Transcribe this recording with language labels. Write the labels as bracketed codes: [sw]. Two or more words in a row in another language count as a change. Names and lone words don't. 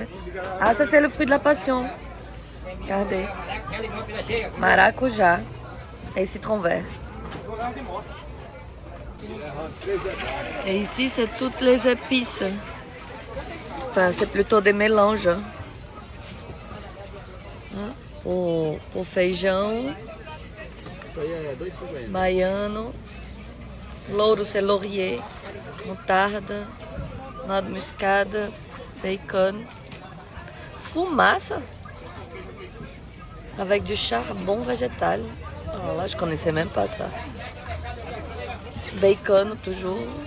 [fr] Ah, ça, c'est le fruit de la passion. Regardez. Maracujá et citron vert. Et ici, c'est toutes les épices. Enfin, c'est plutôt des mélanges. [pt] O feijão, baiano, louro [fr] c'est laurier, moutarde, noix de muscade, bacon, fumaça avec du charbon végétal. Alors là, je connaissais même pas ça. Bacon toujours.